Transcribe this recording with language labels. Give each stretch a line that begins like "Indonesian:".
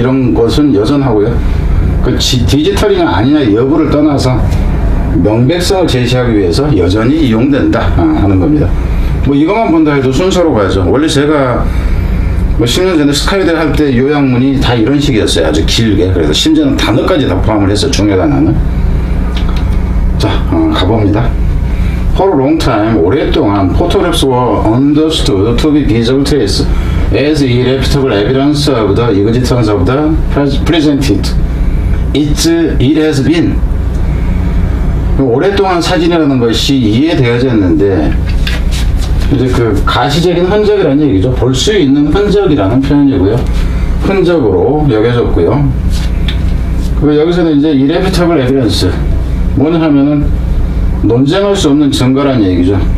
Korean: 이런 것은 여전하고요. 그 디지털이냐 아니냐 여부를 떠나서 명백성을 제시하기 위해서 여전히 이용된다 하는 겁니다. 뭐 이것만 본다 해도 순서로 가죠. 원래 제가 뭐 10년 전에 스카이대 할 때 요약문이 다 이런 식이었어요. 아주 길게. 그래서 심지어는 단어까지 다 포함을 했어요. 중요 단어는. 자, 가봅니다.
English: For a long time, 오랫동안 photographs were understood to be visual traces as irrefutable evidence of the existence of the presented. It has been.
Korean: 오랫동안 사진이라는 것이 이해되어졌는데, 이제 그 가시적인 흔적이라는 얘기죠. 볼 수 있는 흔적이라는 표현이고요. 흔적으로 여겨졌고요. 여기서는 이제 irrefutable evidence. 뭐냐 하면은 논쟁할 수 없는 증거라는 얘기죠.